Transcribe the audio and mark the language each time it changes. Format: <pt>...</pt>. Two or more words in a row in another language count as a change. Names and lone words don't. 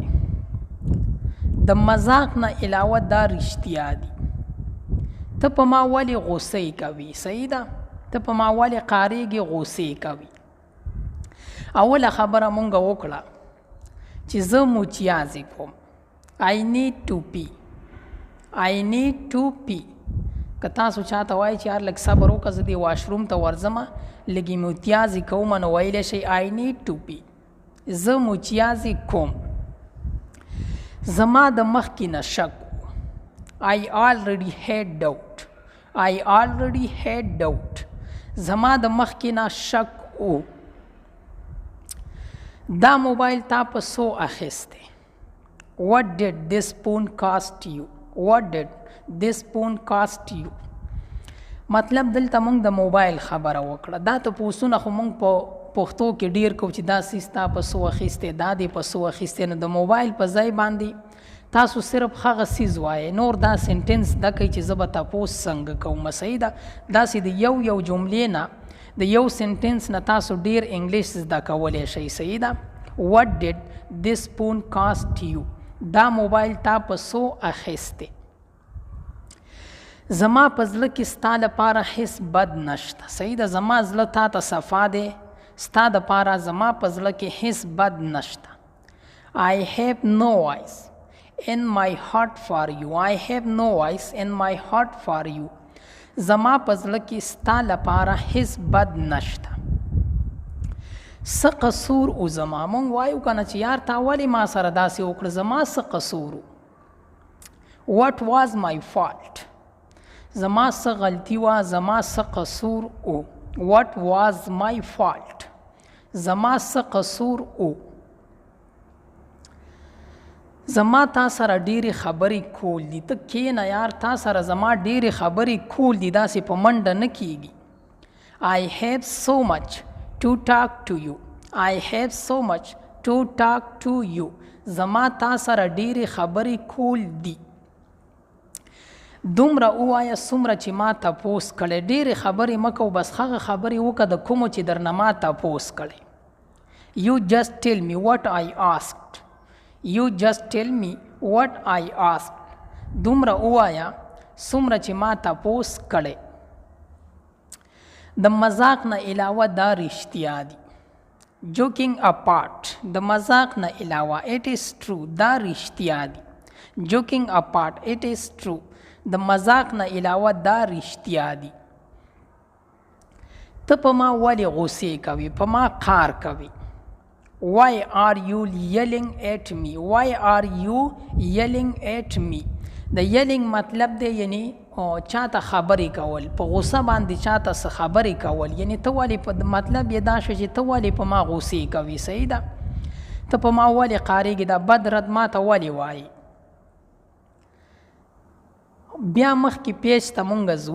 <ps>د مذاق نه علاوه دا رښتیا دي. ته په ما ولې غوسې کوي؟ صحیح ده؟ ته په ما ولې قاریږي غوسې کوي؟ اوله خبره مونږ وکړه چې زه متیازې کوم.</ps> <en>I need to pee. I need to pee.</en> <ps>که تاسو چاته وایي چې یار لږ صبر وکړه زه دې واشروم ته ورځمه لږې متیازې کوم نو ویلی شئ</ps> <en>I need to pee.</en> <ps>زه متیازې کوم. زما د مخکې نه شک</ps> <en>I already had doubt. I already had doubt.</en> <ps>زما د مخکې نه شک او. دا موبایل تا په څو اخیستی؟</ps> <en>What did this phone cost you? What did this phone cost you?</en> <ps>مطلب دلته مونږ د موبایل خبره وکړه. دا ته پوسونه خو مونږ په پښتو کې ډیر کو چې دا سیس تا په څو اخیستی دا دې په څو اخیستی. نو د موبایل په ځای باندې تاسو صرف هغه سیز وایئ نور دا سنټنس دا کوي چې زه به تپوس څنګه کوم. صحیح ده؟ داسې د یو جملې نه د یو سنټنس نه تاسو ډیر انګلیش زده کولی شئ. صحیح ده؟</ps> <en>What did this phone cost you?</en> <ps>دا موبایل تا په څو اخیستی؟ زما په زړه کې ستا لپاره هیڅ بد نشته. صحیح ده؟ زما زړه تا ته صفا دی. ستا دپاره زما په زړه کې هیڅ بد نشته.</ps> <en>I have no voice in my heart for you. I have no voice in my heart for you.</en> <ps>زما په زړه کې ستا لپاره هیڅ بد نشته. څه قصور او زما مونږ وایو که نه چې یار تا ولې ما سره داسې وکړه زما څه قصور و.</ps> <en>What was my fault?</en> <ps>زما څه غلطي وه زما څه قصور و.</ps> <en>What was my fault?</en> <ps>زما څه قصور و. زما تا سره ډېرې خبرې کول دي. ته کښېنه یار تا سره زما ډېرې خبرې کول دي داسې په منډه نه کېږي.</ps> <en>I have so much to talk to you. I have so much to talk to you.</en> <ps>زما تا سره ډېرې خبرې کول دي. دومره ووایه څومره چې ما تپوس کړی. ډېرې خبرې مه کوو بس هغه خبرې وکړه د کومو چې درنه ما تپوس کړی.</ps> <en>You just tell me what I asked. You just tell me what I asked.</en> <ps>دومره ووایه څومره چې ما تپوس کړی. د مذاق نه علاوه دا رښتیا دي.</ps> <en>Joking apart.</en> <ps>د مذاق نه علاوه</ps> <en>it is true.</en> <ps>دا رښتیا دي.</ps> <en>Joking apart it is true.</en> <ps>د مذاق نه علاوه دا رښتیا دي. ته په ما ولې غوسې کوي؟ په ما قار کوي.</ps> <en>Why are you yelling at me? Why are you yelling at me?</en> <ps>د yelling مطلب دی یعنی چاته خبرې کول. په غوسه باندې چاته څه خبرې کول. یعنی ته ولې په مطلب یې دا شو چې ته ولې په ما غوسې کوي. صحیح ده؟ ته په ما ولې قاریږي؟ دا بد رد ما ته ولې وایي؟ بیا مخکې پیج ته مونږ ځو.</ps>